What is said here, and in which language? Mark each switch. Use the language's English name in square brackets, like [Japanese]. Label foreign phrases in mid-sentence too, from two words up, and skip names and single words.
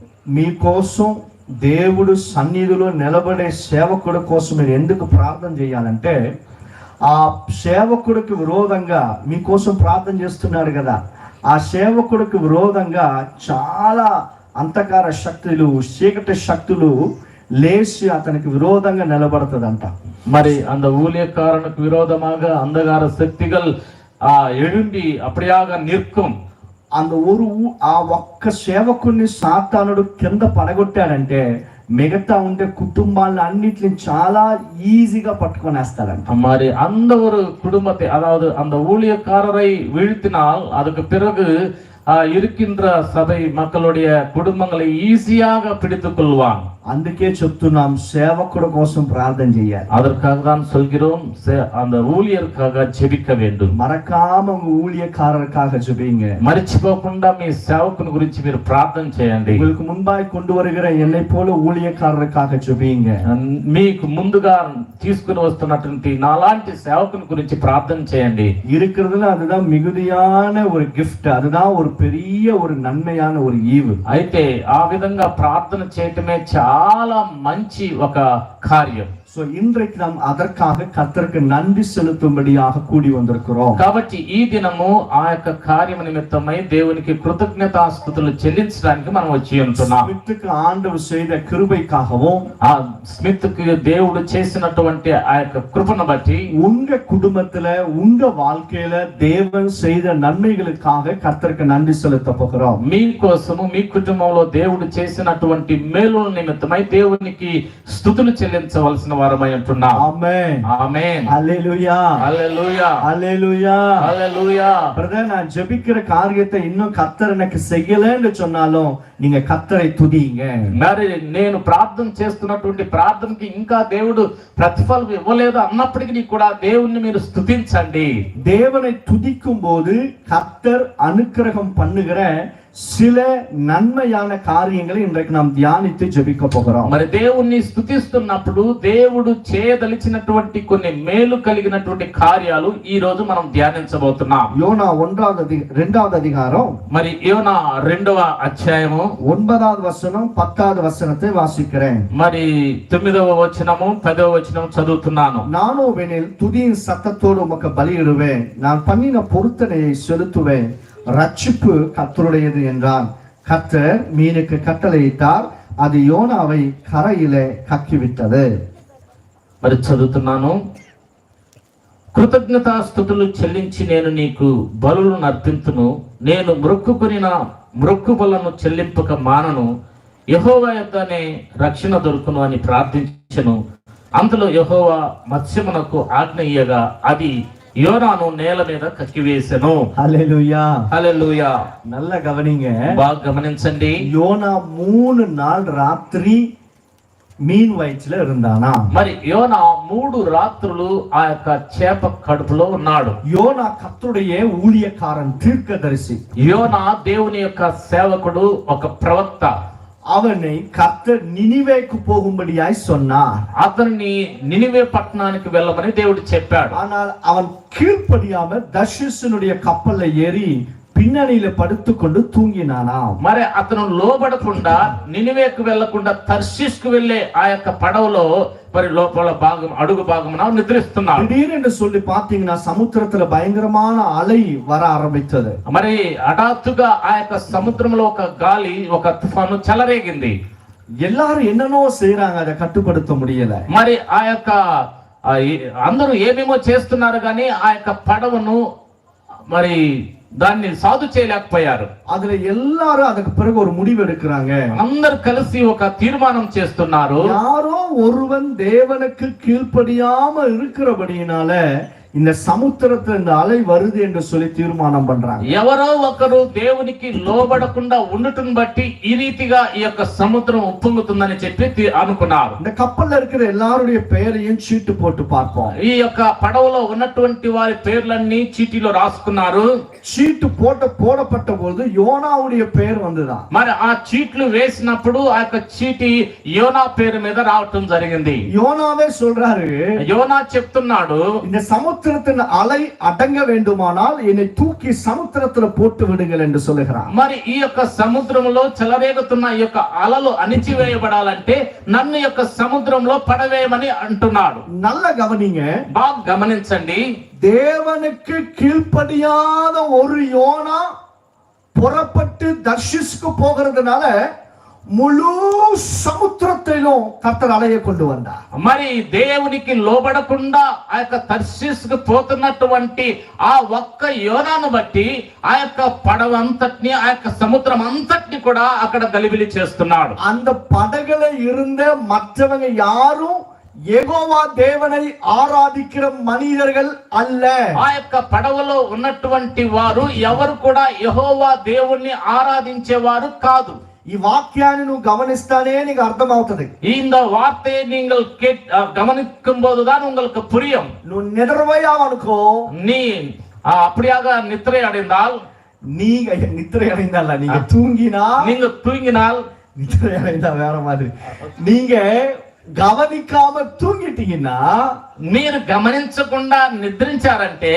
[Telugu] మీకోసం దేవుడు సన్నిధిలో నిలబడే సేవకుడి కోసం మీరు ఎందుకు ప్రార్థన చేయాలంటే, ఆ సేవకుడికి విరోధంగా మీకోసం ప్రార్థన చేస్తున్నారు కదా, ఆ సేవకుడికి విరోధంగా చాలా అంధకార శక్తులు, చీకటి శక్తులు లేచి అతనికి విరోధంగా నిలబడుతుందంట. [Tamil] మరి அந்த ஊழியக்காரனுக்கு விரோதமாக அந்தகார சக்திகள் எழும்பி அப்படியாக நிற்கும். [Telugu] அந்த ఆ ఒక్క సేవకుడిని సాతానుడు కింద పడగొట్టాడంటే మిగతా ఉండే కుటుంబాలను అన్నిటిని చాలా ఈజీగా పట్టుకొనేస్తాడంట. [Tamil] మరి அந்த ஒரு குடும்பத்தை, அதாவது அந்த ஊழியக்காரரை வீழ்த்தினால் அதுக்கு பிறகு இருக்கின்ற சபை மக்களுடைய குடும்பங்களை ஈஸியாக பிடித்துக் கொள்வான். [Telugu] అందుకే చెప్తున్నాం సేవకుడు కోసం ప్రార్థన చేయాలి. [Tamil] அதற்காக தான் சொல்கிறோம், அந்த ஊழியருக்காக ஜெபிக்க வேண்டும். మరకామ ஊழியக்காரருக்காக ஜெபிங்க. [Telugu] మర్చిపోకుండా మీ సేవకుని గురించి మీరు ప్రార్థన చేయండి. [Tamil] உங்களுக்கு முன்பாய் கொண்டு வருகிற என்னை போல ஊழியக்காரருக்காக ஜெபிங்க. [Telugu] మీకు ముందుగా తీసుకుని వస్తున్నటువంటి నాలాంటి సేవకుని గురించి ప్రార్థన చేయండి. [Tamil] இருக்கிறதுல அதுதான் மிகுதியான ஒரு gift, அதுதான் ஒரு பெரிய ஒரு நன்மையான ஒரு ஈவு. [Telugu] అయితే ఆ విధంగా ప్రార్థన చేయటమే చాలా మంచి ఒక కార్యం. [Tamil] சோ இன்றைக்கு நாம் அதற்காக கர்த்தருக்கு நன்றி செலுத்தும்படியாக கூடி வந்திருக்கிறோம். [Telugu] కాబట్టి ఈ దినము ఆ యొక్క కార్యం నిమిత్తమై దేవునికి కృతజ్ఞతాస్తుతులు చెల్లించడానికి మనం వచ్చి ఉంటున్నాం. [Tamil] ஸ்மித்துக்கு ஆண்டவர் செய்த கிருபைக்காகவும் [Telugu] ఆ స్మిత్కు దేవుడు చేసినటువంటి ఆ యొక్క కృపను బట్టి [Tamil] உங்க குடும்பத்துல உங்க வாழ்க்கையில தேவன் செய்த நன்மைகளுக்காக கர்த்தருக்கு நன்றி செலுத்த போகிறோம். [Telugu] మీ కోసము మీ కుటుంబంలో దేవుడు చేసినటువంటి మేలుల నిమిత్తమై దేవునికి స్తుతులు చెల్లించవలసిన వారమై ఉంటున్నాం. ఆమేన్ ఆమేన్ హల్లెలూయా హల్లెలూయా హల్లెలూయా హల్లెలూయా. [Tamil] பிரதர், நான் ஜெபிக்கிற காரியத்தை இன்னும் கர்த்தர் எனக்கு செய்யலன்னு சொன்னாலும் நீங்க கர்த்தரை துதிங்க. [Telugu] మరి నేను ప్రార్థన చేస్తున్నటువంటి ప్రార్థనకి ఇంకా దేవుడు ప్రతిఫలం ఇవ్వలేదు అన్నప్పటికీ కూడా దేవుణ్ణి మీరు స్తుతించండి. [Tamil] தேவனை துதிக்கும் போது கர்த்தர் அனுக்கிரகம் பண்ணுகிற சில நன்மையான காரியங்களை இன்றைக்கு நாம் தியானித்து ஜெபிக்க போகிறோம். [Telugu] మరి దేవుణ్ణి స్తుతిస్తున్నప్పుడు దేవుడు చేయదలిచినటువంటి కొన్ని మేలు కలిగినటువంటి కార్యాలు ఈ రోజు మనం ధ్యానించబోతున్నాం. [Tamil] யோனா 2வது அதிகாரம் [Telugu] మరి యోనా 2వ అధ్యాయము [Tamil] 9வது வசனம் 10வது வசனத்தை வாசிக்கிறேன். [Telugu] మరి 9వ వచనము 10వ వచనం చదువుతున్నాను. நானோவெனில் துதியின் சத்தத்தோடு உமக்கு பலியிடுவேன், நான் பண்ணின பொருத்தனையை செலுத்துவேன், ரட்சிப்பு கர்த்தருடையது என்றான். கர்த்தர் மீனுக்கு கட்டளையிட்டார், அது யோனாவை கரையிலே கக்கிவிட்டது. మరి చదువుతున్నాను. కృతజ్ఞతాస్తుతులు చెల్లించి నేను నీకు బలులు అర్పింతును, నేను మ్రొక్కుబలను చెల్లింపక మానను, యెహోవా యొద్దనే రక్షణ దొరుకును అని ప్రార్థించెను. అంతలో యెహోవా మత్స్యమునకు ఆజ్ఞ ఇయ్యగా అది యోనాను నేల మీద కక్కివేసెను. హల్లెలూయా హల్లెలూయా. [Tamil] நல்ல கவனிங்க, [Telugu] బాగా గమనించండి. [Tamil] யோனா 3 நாள் ராத்திரி மீன் வயிற்றுல இருந்தானா. [Telugu] మరి యోనా 3 రాత్రులు ఆ యొక్క చేప కడుపులో ఉన్నాడు. [Tamil] யோனா கர்த்தருடைய ஊழியக்காரன், தீர்க்கதரிசி. [Telugu] యోనా దేవుని యొక్క సేవకుడు, ఒక ప్రవక్త. [Tamil] அவனை கர்த்தர் நினிவேக்கு போகும்படியாய் சொன்னார். [Telugu] అతన్ని నినివే పట్టణానికి వెళ్ళమని దేవుడు చెప్పాడు. [Tamil] ஆனால் அவன் கீழ்ப்படியாம தர்ஷிசனுடைய கப்பல்ல ஏறி பின்னணியில படுத்துக்கொண்டு தூங்கினானா. [Telugu] మరి అతను లోబడకుండా నినివేకు వెళ్లకుండా తర్షీష్కు వెళ్లే ఆ యొక్క పడవలో మరి లోపల భాగం అడుగు భాగమున నిద్రిస్తున్నాడు. [Tamil] திடீரென்று சொல்லி பாத்தீங்கன்னா సముద్రத்துல பயங்கரமான అலை வர ఆరంభించது. [Telugu] మరి హఠాత్తుగా ఆ యొక్క సముద్రంలో ఒక గాలి, ఒక తుఫాను చెలరేగింది. [Tamil] எல்லாரும் என்னென்னோ செய்யறாங்க, அதை கட்டுப்படுத்த முடியல. [Telugu] మరి ఆ యొక్క అందరూ ఏమేమో చేస్తున్నారు కానీ ఆ యొక్క పడవను మరి దాన్ని సాధు చేయలేకపోయారు. [Tamil] அதுல எல்லாரும் அதுக்கு பிறகு ஒரு முடிவு எடுக்கிறாங்க. [Telugu] అందరు కలిసి ఒక తీర్మానం చేస్తున్నారు. [Tamil] யாரோ ஒருவன் தேவனுக்கு கீழ்ப்படியாம இருக்கிறபடியினால இந்த சமுத்திரத்துல இந்த அலை வருது என்று சொல்லி தீர்மானம் பண்றாங்க. [Telugu] ఎవరో ఒకరు దేవునికి లోబడకుండా ఉండటం బట్టి ఈ రీతిగా ఈ యొక్క సముద్రం ఉప్పొంగుతుందని చెప్పి అనుకున్నారు. [Tamil] இந்த கப்பல்ல இருக்கிற எல்லாருடைய பெயரையும் சீட்டு போட்டு பார்ப்போம். [Telugu] ఈ యొక్క పడవలో ఉన్నటువంటి వారి పేర్లన్నీ చీటీలో రాసుకున్నారు. [Tamil] சீட்டு போடப்பட்ட போது யோனாவுடைய பெயர் வந்துதான். [Telugu] మరి ఆ చీట్లు వేసినప్పుడు ఆ యొక్క చీటి యోనా పేరు మీద రావటం జరిగింది. [Tamil] யோனாவே சொல்றாரு, [Telugu] యోనా చెప్తున్నాడు, [Tamil] இந்த சமுத்திரத்தின் அலை அடங்க வேண்டுமானால் என்னை தூக்கி சமுத்திரத்துல போட்டு விடுங்கள் என்று சொல்லுகிறார். [Telugu] మరి ఈ యొక్క సముద్రంలో చెలరేగుతున్న ఈ యొక్క అలలు అణిచివేయబడాలంటే నన్ను యొక్క సముద్రంలో పడవేయమని అంటున్నాడు. [Tamil] நல்ல கவனிங்க, [Telugu] బాగా గమనించండి. [Tamil] தேவனுக்கு கீழ்ப்படியாத ஒரு யோனா புறப்பட்டு தர்ஷிஸ்க்கு போகிறதுனால முழு సముద్రத்திலும் கர்த்தர் அலையை கொண்டு வந்தார். [Telugu] మరి దేవునికి లోబడకుండా ఆ యొక్క తర్షీసుకు పోతున్నటువంటి ఆ ఒక్క యోనాను బట్టి ఆ యొక్క పడవ అంతటిని, ఆ యొక్క సముద్రం అంతటిని కూడా అక్కడ గలిబిలి చేస్తున్నాడు. [Tamil] அந்த படகுல இருந்த மற்றவங்க யாரும் [Telugu] యెహోవా దేవుని ఆరాధించిన [Tamil] మనిదர்கள் அல்ல. [Telugu] ఆ యొక్క పడవలో ఉన్నటువంటి వారు ఎవరు కూడా యెహోవా దేవుణ్ణి ఆరాధించేవారు కాదు. ఈ వాక్యాన్ని నువ్వు గమనిస్తానే నీకు అర్థమవుతుంది. [Tamil] இந்த வார்த்தையை நீங்கள் கவனிக்கும் போதுதான் உங்களுக்கு புரியும். [Telugu] నువ్వు నిద్రపోయావనుకో, [Tamil] நீ அப்படியாக நித்திரை அடைந்தால், நீங்க நித்திரை அடைந்தால நீங்க தூங்கினால், நீங்க தூங்கினால், நித்திரை அடைந்தா வேற மாதிரி, நீங்க கவனிக்காம தூங்கிட்டீனா, [Telugu] మీరు గమనించకుండా నిద్రించారంటే